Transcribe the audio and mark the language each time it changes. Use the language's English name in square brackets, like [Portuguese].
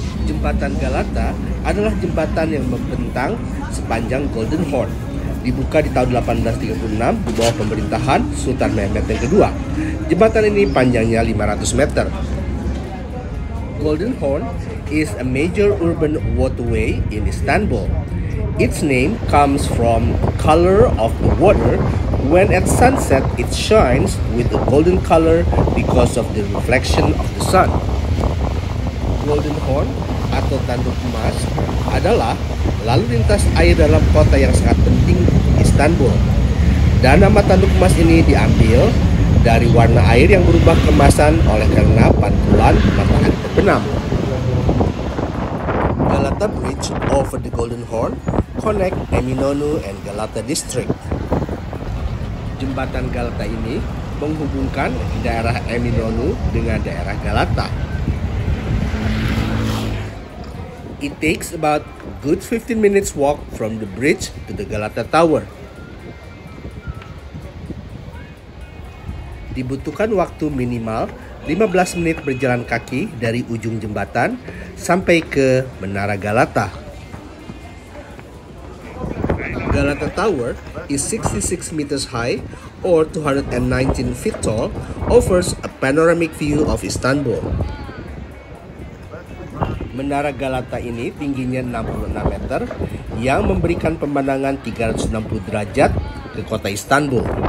[Indonesian] Jembatan Galata adalah jembatan yang membentang sepanjang Golden Horn. Dibuka di tahun 1836 di bawah pemerintahan Sultan Mehmed II. Jembatan ini panjangnya 500 meter. [English] Golden Horn is a major urban waterway in Istanbul. Its name comes from the color of the water. When at sunset, it shines with a golden color because of the reflection of the sun. [Indonesian] Golden Horn atau Tanduk Emas adalah lalu lintas air dalam kota yang sangat penting untuk Istanbul. Dan nama Tanduk Emas ini diambil dari warna air yang berubah kemasan oleh karena pantulan matahari terbenam. [English] Galata Bridge over the Golden Horn connect Eminönü and Galata district. [Indonesian] Jembatan Galata ini menghubungkan daerah Eminonu dengan daerah Galata. [English] It takes about good 15 minutes walk from the bridge to the Galata Tower. [Indonesian] Dibutuhkan waktu minimal 15 menit berjalan kaki dari ujung jembatan sampai ke Menara Galata. [English] Galata Tower is 66 meters high or 219 feet tall, offers a panoramic view of Istanbul. [Indonesian] Menara Galata ini tingginya 66 meter yang memberikan pemandangan 360 derajat ke kota Istanbul.